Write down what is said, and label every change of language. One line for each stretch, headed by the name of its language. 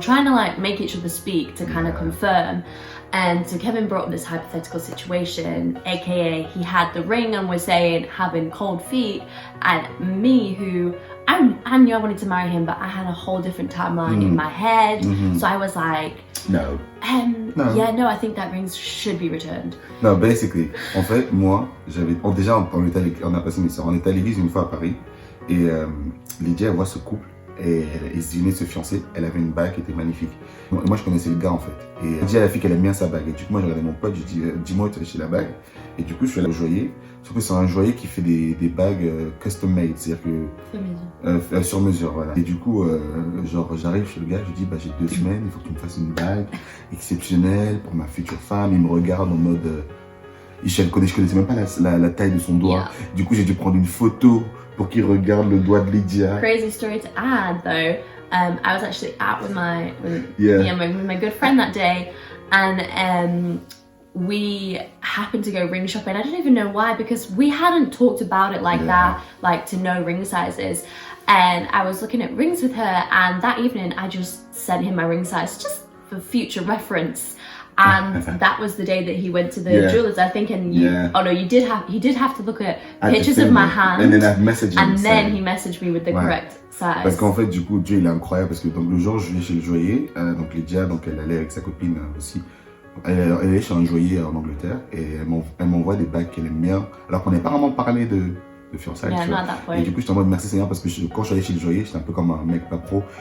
English: Trying to like make each other speak to kind of confirm. And so Kevin brought up this hypothetical situation, aka he had the ring and was saying having cold feet, and me who I knew I wanted to marry him, but I had a whole different timeline in my head. So I was like, no. Yeah, no, I think that ring should be returned. No, basically,
French: en fait, moi, déjà, on a passé une histoire. On est allé vivre une fois à Paris, et Lydia voit ce couple, et ils venaient de se fiancer. Elle avait une bague qui était magnifique. Moi, je connaissais le gars en fait. Et elle dit à la fille qu'elle aime bien sa bague. Et du coup, moi, j'ai regardé mon pote, je dis, dis-moi où tu as acheté la bague. Et du coup, je suis allé au joaillier. Sauf que c'est un joaillier qui fait des bagues
English: custom made,
French: c'est-à-dire que sur mesure, voilà. Et du coup, genre, j'arrive chez le gars, je lui dis, bah, j'ai 2 semaines, il faut que tu me fasses une bague exceptionnelle pour ma future femme. Il me regarde en mode, je connaissais même pas la taille de son doigt. Du coup, j'ai dû prendre une photo pour qu'il regarde le doigt de Lydia.
English: Crazy story to add, though. I was actually out with my good friend that day, and we happened to go ring shopping. I don't even know why, because we hadn't talked about it like that, like to know ring sizes. And I was looking at rings with her, and that evening I just sent him my ring size just for future reference. And that was the day that he went to the jewelers, I think, and he did have to look at pictures of my hand, and then I've messaged him, and then he messaged me with the correct size.
French: Parce qu'en fait, du coup, Dieu il est incroyable, parce que donc le jour où je vais chez le joaillier, donc Lydia, donc elle allait avec sa copine aussi. Elle est chez un joaillier en Angleterre, et elle m'envoie des bagues qu'elle aime bien, alors qu'on n'avait pas vraiment parlé de fiançailles. Et du coup, j'étais en mode merci Seigneur, parce que quand je suis allé chez le joaillier, j'étais un peu comme un mec pas pro.